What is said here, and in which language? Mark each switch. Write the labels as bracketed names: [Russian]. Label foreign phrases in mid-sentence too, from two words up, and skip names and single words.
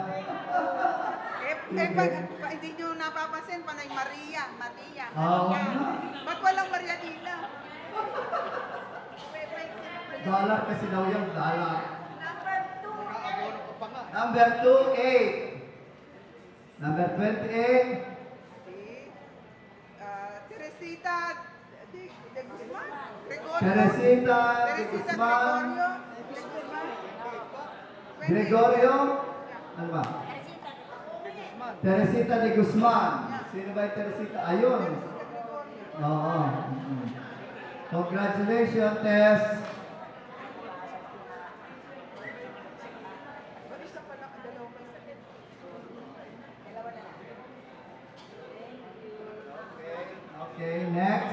[Filipino] Hindi nyo napapansin, panay Maria. Oo. Ba't walang Marianina? Dollar kasi daw yung dollar. Number 2. Number 28. Number 28. Teresita de Guzman. Gregorio. Teresita de Guzman. Gregorio. Ano ba? Teresita de Guzman. Sino ba yung Teresita? Ayun. Oo. Congratulations, Tess. Okay, next.